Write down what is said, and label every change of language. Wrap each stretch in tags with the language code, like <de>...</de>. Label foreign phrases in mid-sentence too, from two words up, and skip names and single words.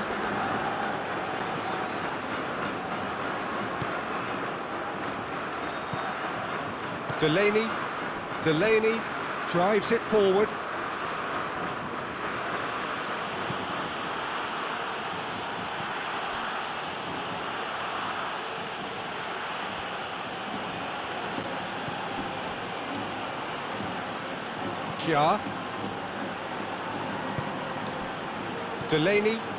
<en>Delaney drives it forward. Kjaer. Delaney.</en>